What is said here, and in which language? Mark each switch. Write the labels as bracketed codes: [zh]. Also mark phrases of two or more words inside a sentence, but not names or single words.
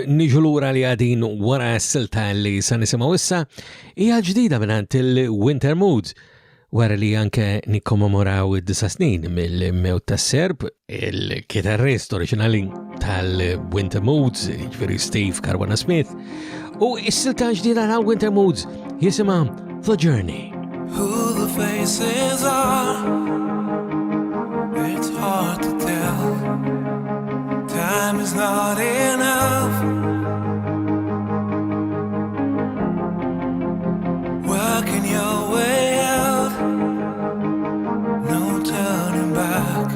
[mt] Niġu lura li għadin wara s-silta li sa nisimgħu issa hija ġdida mingħand il-Winter Moods wara li anke nikkommemoraw id-9 snin mill-mewt tas-Serb, il-kitarrist oriġinali tal-Winter Moods, ġifieri Steve Caruana Smith, U s-silta ġdida ta' Winter Moods jisimha The Journey. [en] Who the faces are, it's hard to tell. Time is not enough. Working your way out, no turning back.